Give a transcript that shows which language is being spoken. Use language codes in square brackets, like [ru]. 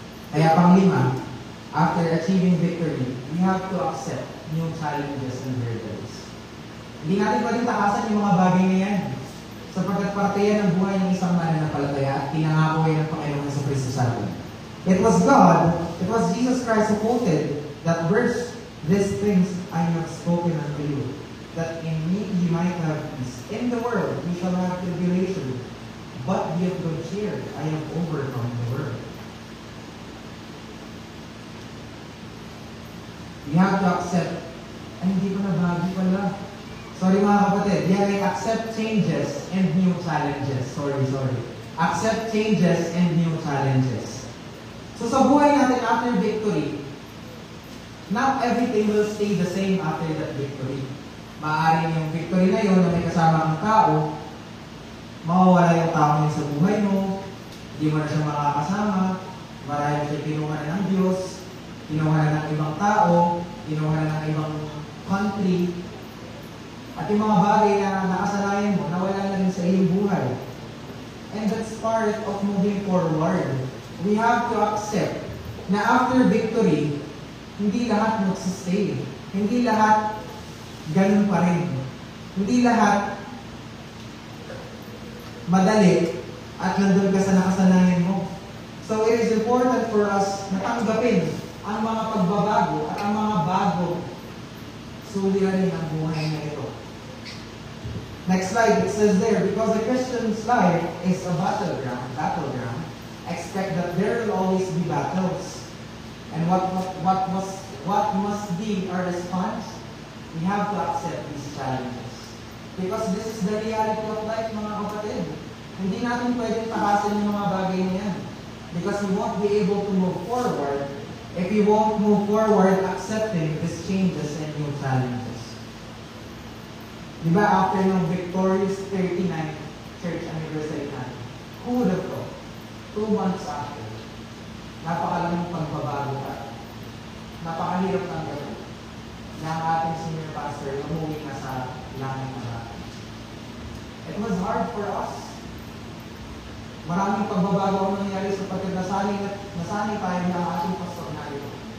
[tl] Kaya panglima, [en] after achieving victory, we have to accept new challenges and hurdles. [tl] Hindi natin pwedeng takasan yung mga bagay na yan. Sapagkat parte yan ng buhay ng isang mananampalataya at pinangako yan ng Panginoon sa Kristo sa atin. [en] It was Jesus Christ who quoted that verse, "These things I have spoken unto you, that in me ye might have peace. In the world ye shall have tribulation, but be of good cheer, I have overcome the world." We have to accept, [tl] ay hindi ko nabago pala. [en] Sorry mga kapatid, accept changes and new challenges. Sorry. Accept changes and new challenges. [tl] So sa buhay natin [en] after victory, not everything will stay the same after that victory. [tl] Maaaring yung victory na yun na may kasama kang tao, mawawala yung tao niya sa buhay mo, hindi mo na siya makakasama, marahil siya kinuha na ng Diyos, kinuha na ng ibang tao, kinuha na ng ibang country, at yung mga bagay na nakasanayan mo, nawala na rin sa iyong buhay. [en] And that's part of moving forward. We have to accept [tl] na after victory, hindi lahat magsistay. Hindi lahat ganun pa rin. Hindi lahat madali at nandun ka sa nakasanayan mo. [en] So it is important for us [tl] na tanggapin ang mga pagbabago at ang mga bago suliranin ang buhay na ito. [en] Next slide, it says there, because a Christian's life is a battleground, expect that there will always be battles. And what must be our response? We have to accept these challenges. Because this is the reality of life, mga kapatid. [tl] Hindi natin pwedeng takasan yung mga bagay na yan. [en] Because we won't be able to move forward if we won't move forward accepting these changes and new challenges. [tl] Diba, [en] after ng victorious 39 church anniversary natin, who would have thought? [tl] 2 months after, napakalamang pagbabago at napakahirap ng gawin na ang ating senior pastor umuwi na sa langit na natin. [en] It was hard for us. [tl] Maraming pagbabago ang nangyari sapagkat nasanay tayo na ang ating pastor na ito.